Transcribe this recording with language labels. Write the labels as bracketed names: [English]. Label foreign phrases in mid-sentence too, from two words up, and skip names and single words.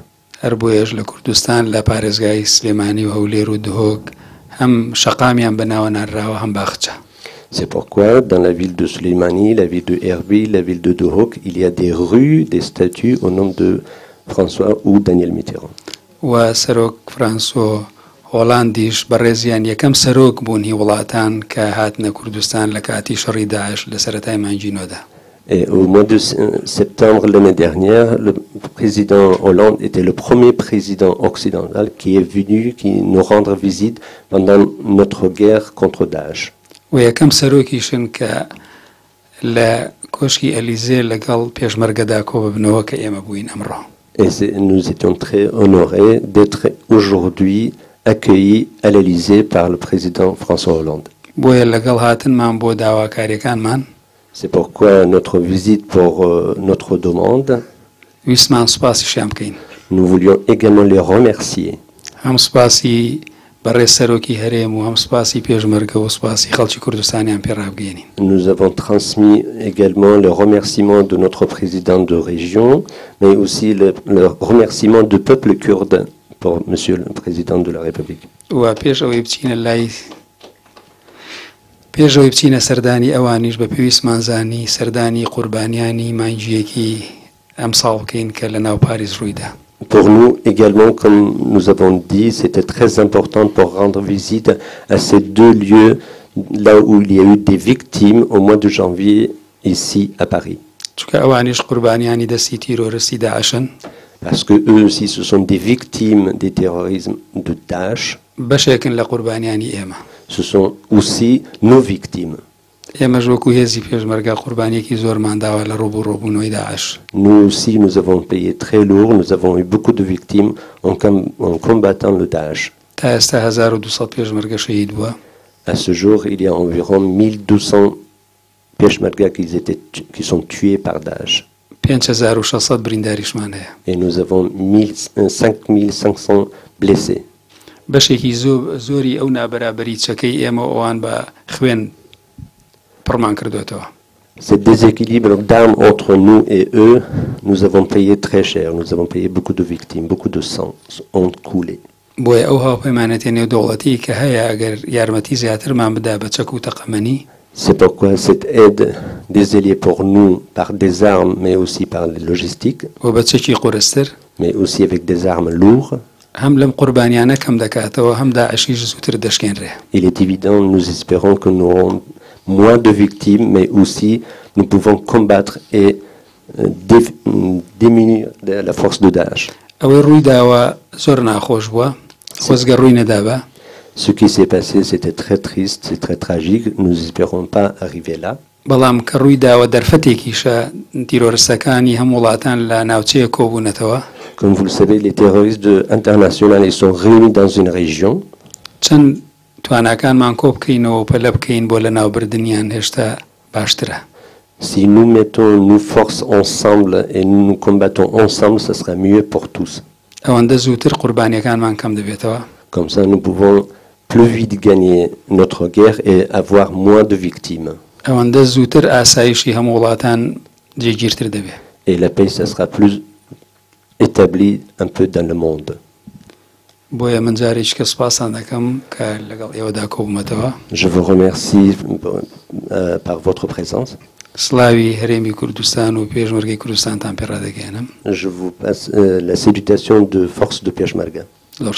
[Central Kurdish] هەر بۆیەش لە کوردستان لە پارێزگای سلێمانی و هەولێر و دهۆک هەم شەقامیان بەناوە نانراوە هەم باخچە. [French] C'est pourquoi dans la ville de Soleimani, la ville de Erbil, la ville de Duhok, il y a des rues, des statues au nom de François ou Daniel Mitterrand. [Central Kurdish] و سەرۆک فرانسۆ هۆڵاندیش بەڕێزیان یەکەم سەرۆک بوون هی وڵاتان کە هاتنە کوردستان لە کاتی شەڕی داعش لە سەرەتای مانجینۆدا. [French] Et au mois de septembre l'année dernière, le président Hollande était le premier président occidental qui est venu nous rendre visite pendant notre guerre contre Daesh. [Central Kurdish] و یەکەم سەرۆکیشن کە لە کۆشکی ئەلیزێ لەگەڵ پێشمەرگەدا کۆببنەوە کە ئێمە بووین ئەمڕۆ. [French] Et nous étions très honorés d'être aujourd'hui accueillis à l'Élysée par le président François Hollande. [Central Kurdish] بۆیە لەگەڵ هاتنمان بۆ داواکاریەکانمان [French] C'est pourquoi notre visite pour notre demande, [Central Kurdish] ویسمان سوپاسیشیان بکەین. [French] nous voulions également les remercier. [Central Kurdish] هەم سوپاسی بەڕێز سەرۆکی هەرێم و هەم سوپاسی پێشمەرگە و سوپاسی خەڵکی کوردستانیان پێڕابگەێنین. [French] Nous avons transmis également le remerciement de notre président de région, mais aussi le remerciement du peuple kurde pour Monsieur le Président de la République. [Central Kurdish] و پێش ئەوەی بچینە لای پێشەوەی بچینە سەردانی ئەوانیش بە پێویستمانزانی سەردانی قوربانیانی مانگیەکی ئەم ساڵ بکەین کە لە ناو پاریس ڕوویدا. [French] Pour nous également, comme nous avons dit, c'était très important pour rendre visite à ces deux lieux là où il y a eu des victimes au mois de janvier ici à Paris. [Central Kurdish] چونکە ئەوانیش قوربانیانی دەستی تیرۆریستی داعشن. [French] Parce que eux aussi, ce sont des victimes des terrorismes de Daesh. [Central Kurdish] بەشێکن لە قوربانیانی ئێمە. [French] Ce sont aussi nos victimes. [Central Kurdish] ئێمەش وەکو هێزی پێشمەرگە قوربانیەکی زۆرمان داوە لە ڕۆبوونەوەی داعش. [French] Nous aussi, nous avons payé très lourd. Nous avons eu beaucoup de victimes en combattant le Daesh. [Central Kurdish] تا ئێستا 1200 پێشمەرگە شەهید بووە. [French] À ce jour, il y a environ 1200 Peshmerga qui sont tués par Daesh. [Central Kurdish] 5600 برینداریشمان هەیە. [French] Et nous avons 5500 blessés. [Central Kurdish] بەشێکی زۆری ئەو نابەرابەری چەکەی ئێمە ئەوان بە خوێن پڕمان کردوێتەوە. [French] Ce déséquilibre d'armes entre nous et eux, nous avons payé très cher. Nous avons payé beaucoup de victimes, beaucoup de sang ont coulé. [Central Kurdish] بۆیە ئەو هاوپەیمانەتی نێودەوڵەتی کە هەیە ئەگەر یارمەتی زیاترمان بدا بە چەک و تەقەمەنی. [French] C'est pourquoi cette aide des alliés pour nous par des armes, mais aussi par les logistiques, [Central Kurdish] و بە چەکی قورستر [French] mais aussi avec des armes lourdes. [Central Kurdish] هەم لەم قوربانیانە کەم دەکاتەوە هەم داعشیش زووتر دەشکێنرێ. [French] Il est évident, nous espérons que nous aurons moins de victimes, mais aussi nous pouvons combattre et diminuer la force de Daesh. [Central Kurdish] ئەوەی ڕووی داوە زۆر ناخۆش بووە خۆزگە ڕووی نەدابە. [French] Ce qui s'est passé, c'était très triste, c'est très tragique. Nous n'espérons pas arriver là. [Central Kurdish] بەڵام کە ڕووی داوە دەرفەتێکیشە تیرۆریستەکانی هەم وڵاتان لە ناوچەیە کۆبوونەتەوە. [French] Comme vous le savez, les terroristes internationaux, ils sont réunis dans une région. [Central Kurdish] چەند تواناکانمان کۆ بکەینەوە پەلە بکەین بۆ لە ناوبردنیان هێشتا باشترە. [French] Si nous mettons nos forces ensemble et nous nous combattons ensemble, ce sera mieux pour tous. [Central Kurdish] ئەوەندە زووتر قوربانیەکانمان کەم دەبێتەوە. [French] Comme ça, nous pouvons plus vite gagner notre guerre et avoir moins de victimes. [Central Kurdish] ئەوەندە زووتر ئاسایشی هەموو وڵاتان جێگیرتر دەبێت. [French] Et la paix, ça sera plus établi un peu dans le monde. [Central Kurdish] بۆیە من جارێککە سوپاسان دەکەم کە لەگەڵ ئێوەدا کۆبوومەتەوە. [French] Je vous remercie par votre présence. [Central Kurdish] سڵاوی هەرێمی کوردستان و پێشمەرگەی کوردستانتان پێڕادەگەێنم. [French] Je vous passe la salutation de force de Peshmerga.